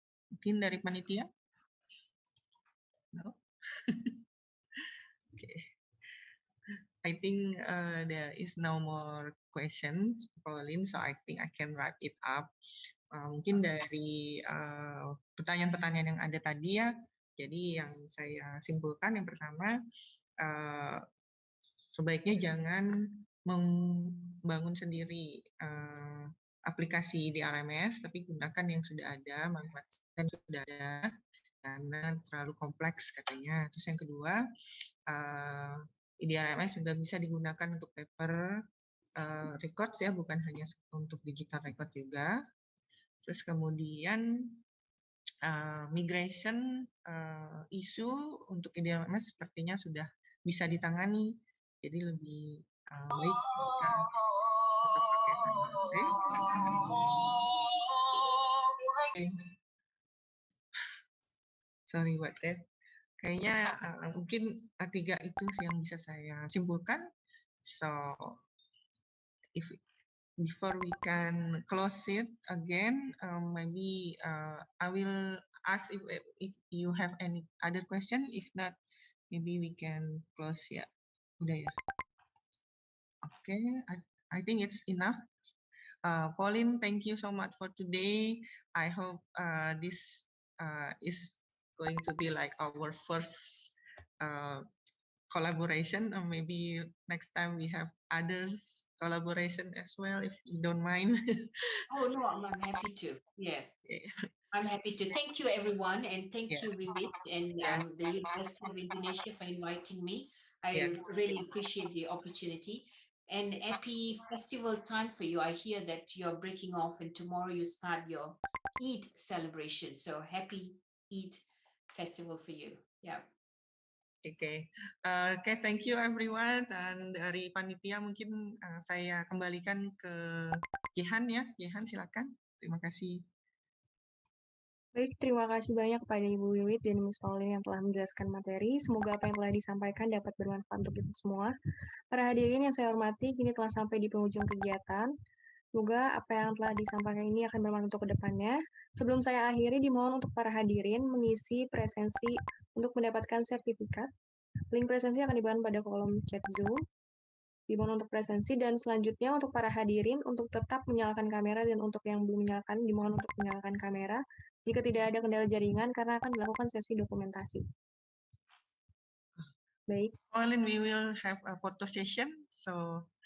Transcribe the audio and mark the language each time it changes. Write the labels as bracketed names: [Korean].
[Indonesian] Mungkin dari panitia? [English] No? Okay. I I think there is no more questions, Pauline, so I think I can wrap it up. [Indonesian] Mungkin dari pertanyaan-pertanyaan yang ada tadi ya, jadi yang saya simpulkan yang pertama, sebaiknya jangan membangun sendiri aplikasi di RMS, tapi gunakan yang sudah ada, manfaatkan yang sudah ada, karena terlalu kompleks katanya. Terus yang kedua, di RMS juga bisa digunakan untuk paper records ya, bukan hanya untuk digital record juga. Terus kemudian migration isu untuk IDRMS sepertinya sudah bisa ditangani, jadi lebih baik jika tetap pakai sama. [English] Okay. Sorry what that. [Indonesian] Kayaknya mungkin tiga itu yang bisa saya simpulkan. [English] So if before we can close it again, maybe I will ask if you have any other question. If not, maybe we can close [Indonesian] ya. Udah ya. [English] Okay, I think it's enough. Pauline, thank you so much for today. I hope this is going to be like our first collaboration, or maybe next time we have others collaboration as well, if you don't mind. Oh no, I'm happy to. Yeah. I'm happy to. Thank you, everyone, and thank you, Vivit, and the University of Indonesia for inviting me. I really appreciate the opportunity. And happy festival time for you. I hear that you're breaking off, and tomorrow you start your Eid celebration. So happy Eid festival for you. Yeah. Okay, thank you everyone. [Indonesian] Dan dari panitia mungkin saya kembalikan ke Jehan ya. Jehan silakan. Terima kasih. Baik, terima kasih banyak kepada Ibu Wiwit dan Miss Pauline yang telah menjelaskan materi. Semoga apa yang telah disampaikan dapat bermanfaat untuk kita semua. Para hadirin yang saya hormati, kini telah sampai di penghujung kegiatan. Semoga apa yang telah disampaikan ini akan bermanfaat untuk kedepannya. Sebelum saya akhiri, dimohon untuk para hadirin mengisi presensi untuk mendapatkan sertifikat. Link presensi akan diberikan pada kolom chat Zoom. Dimohon untuk presensi, dan selanjutnya untuk para hadirin untuk tetap menyalakan kamera, dan untuk yang belum menyalakan, dimohon untuk menyalakan kamera jika tidak ada kendala jaringan karena akan dilakukan sesi dokumentasi. Baik. [English] Pauline, we will have a photo session, so.